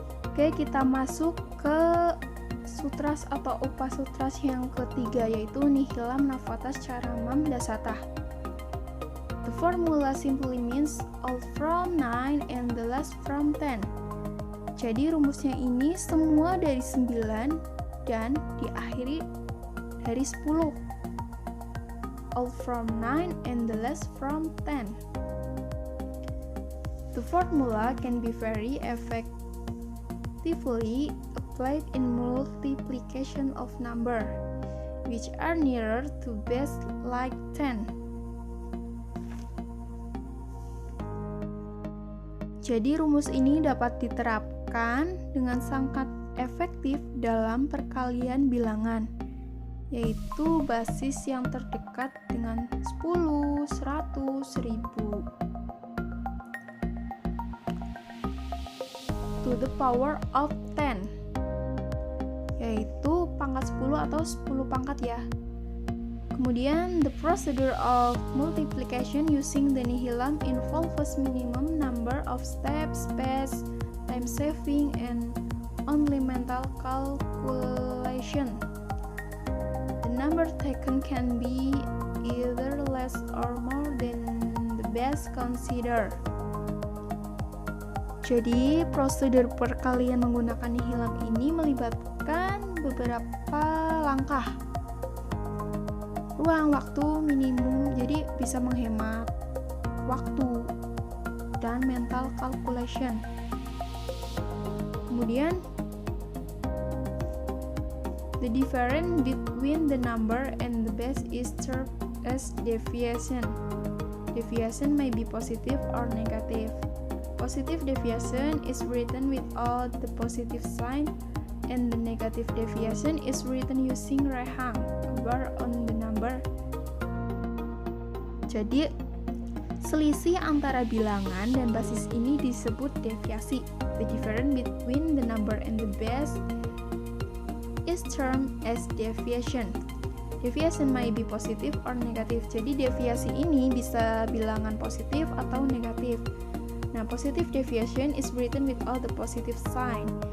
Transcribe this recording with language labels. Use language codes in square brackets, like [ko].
[id] Oke, kita masuk ke sutras atau upasutras yang ketiga, yaitu Nihilam Navatas Charamam Dasatah. [en] The formula simply means all from 9 and the last from 10. [id] Jadi rumusnya ini semua dari 9 dan diakhiri dari 10. [en] All from 9 and the last from 10. The formula can be very effectively applied in multiplication of number, which are nearer to base like 10. [id] Jadi rumus ini dapat diterapkan dengan sangat efektif dalam perkalian bilangan, yaitu basis yang terdekat dengan 10, 100, 1000 [en] to the power of 10, [id] yaitu pangkat 10 atau 10 pangkat ya. [en] Kemudian, the procedure of multiplication using the Nihilam involves minimum number of steps, space, time saving, and only mental calculation. The number taken can be either less or more than the base considered. [id] Jadi, prosedur perkalian menggunakan Nihilam ini melibatkan beberapa langkah. Ruang waktu minimum, jadi bisa menghemat waktu, dan mental calculation. [en] Kemudian, the difference between the number and the base is termed as deviation. Deviation may be positive or negative. Positive deviation is written without the positive sign, and the negative deviation is written using rehang, a bar on the number. [id] Jadi, selisih antara bilangan dan basis ini disebut deviasi. [en] The difference between the number and the base is termed as deviation. Deviation may be positive or negative. [id] Jadi deviasi ini bisa bilangan positif atau negatif. [en] Nah, positive deviation is written with all the positive sign.